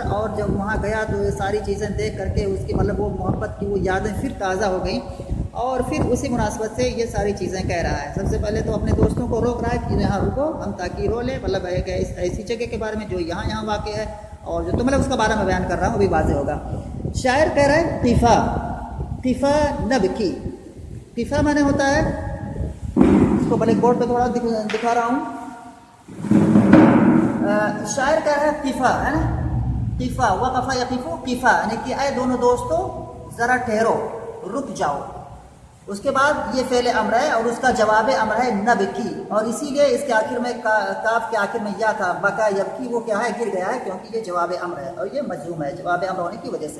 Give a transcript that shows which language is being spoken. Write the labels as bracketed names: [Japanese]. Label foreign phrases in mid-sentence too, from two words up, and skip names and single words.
[Urdu] اور جب وہاں گیا تو یہ ساری چیزیں دیکھ کر کے اس کی مطلب وہ محبت کی وہ یادیں پھر تازہ ہو گئیں اور پھر اسی مناسبت سے یہ ساری چیزیں کہہ رہا ہے. سب سے پہلے تو اپنے دوستوں کو روک رہا ہے کہ یہاں رکو ہم تاکہ رو لے مطلب ایک ایسی جگہ کے بارے میں جو یہاں واقع ہے اور جو تو مطلب اس کا بارے میں بیان کر رہا ہوں وہ بھی واضح ہوگا. شاعر کہہ رہا ہے [Arabic] قفا نبکی. [Urdu] قفا معنی ہوتا ہے اس کو بلیک بورڈ پہ تھوڑا دکھا رہا ہوں. شاعر کہہ رہا ہے قفا ہے نا [Arabic] قفا وقفا یقفو قفا [Urdu] یعنی کہ اے دونوں دوستوں ذرا ٹھہرو رک جاؤ. اس کے بعد یہ فعل امر ہے اور اس کا جواب امر ہے نبکی. اور اسی لیے اس کے آخر میں کاف کے آخر میں یا تھا [Arabic] بکا یبکی [Urdu] وہ کیا ہے گر گیا ہے کیونکہ یہ جواب امر ہے اور یہ مجزوم ہے جواب امر ہونے کی وجہ سے.